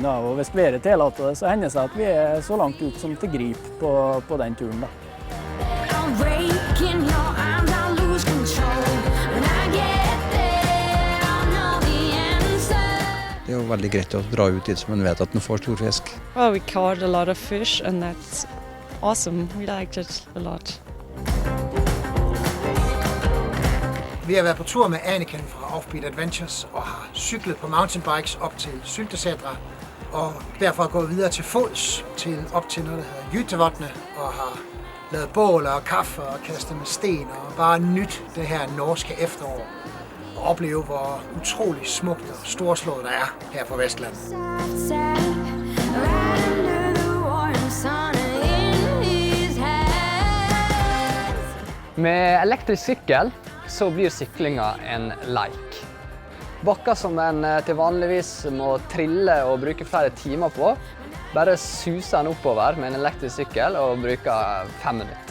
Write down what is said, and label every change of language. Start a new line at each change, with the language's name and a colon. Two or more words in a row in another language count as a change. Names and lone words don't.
Norwegian: Og hvis været tillater det, så hender det seg at vi er så langt ut som til grip på den turen. Det er jo veldig greit å dra ut dit som man vet at man får stor fisk.
English: Well, we caught a lot of fish and that's awesome. We liked it a lot.
Danish: Vi har været på tur med Anniken fra Offbeat Adventures og har cyklet på mountainbikes op til Syltesetra og derfra gået videre til fods op til noget, der hedder Jytevatnet og har lavet bål og kaffe og kastet med sten og bare nyt det her norske efterår. Og opleve, hvor utrolig smukt og storslået det er her på Vestland.
Norwegian: Med elektrisk sykkel så blir syklinga en leik. Bakker som en til vanligvis må trille og bruke flere timer på, bare suser den oppover med en elektrisk sykkel og bruker 5 minutter.